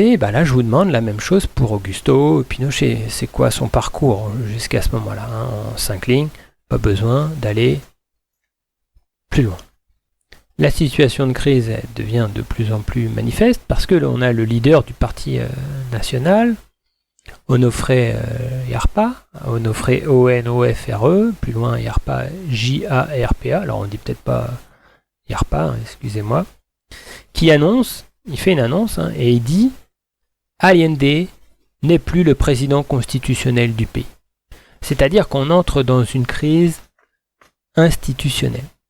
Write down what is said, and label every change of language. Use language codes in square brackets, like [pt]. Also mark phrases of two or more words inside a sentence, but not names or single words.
[fr] Ben là, je vous demande la même chose pour Augusto Pinochet. C'est quoi son parcours jusqu'à ce moment-là, en 5 lignes. Pas besoin d'aller plus loin. La situation de crise devient de plus en plus manifeste parce que l'on a le leader du parti national, Onofre Yarpa, Onofre O-N-O-F-R-E, plus loin Yarpa J-A-R-P-A, alors on dit peut-être pas Yarpa, excusez-moi, qui il fait une annonce, et il dit Allende n'est plus le président constitutionnel du pays. C'est-à-dire qu'on entre dans une crise institutionnelle.